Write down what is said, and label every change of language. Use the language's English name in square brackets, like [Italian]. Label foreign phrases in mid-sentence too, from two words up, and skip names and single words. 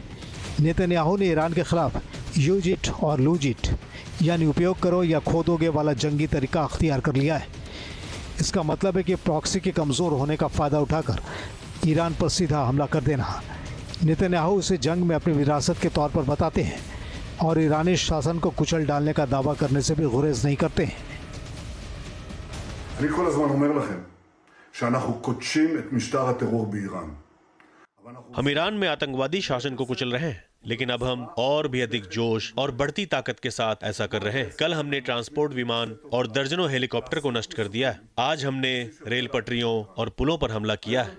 [Hindi] नेतन्याहू ने ईरान के खिलाफ [English] use it [Hindi] और [English] lose it [Hindi] यानी उपयोग करो या खो दोगे वाला जंगी तरीका अख्तियार कर लिया है। इसका मतलब है कि प्रॉक्सी के कमज़ोर होने का फ़ायदा उठाकर ईरान पर सीधा हमला कर देना। नेतन्याहू इसे जंग में अपनी विरासत के तौर पर बताते हैं और ईरानी शासन को कुचल डालने का दावा करने से भी गुरेज नहीं करते हैं। [Hebrew] אני כל הזמן אומר לכם שאנחנו קודשים את משטר הטרור באיראן. [Hindi] हम ईरान में आतंकवादी शासन को कुचल रहे हैं, लेकिन अब हम और भी अधिक जोश और बढ़ती ताकत के साथ ऐसा कर रहे हैं। कल हमने ट्रांसपोर्ट विमान और दर्जनों हेलीकॉप्टर को नष्ट कर दिया है। आज हमने रेल पटरियों और पुलों पर हमला किया है।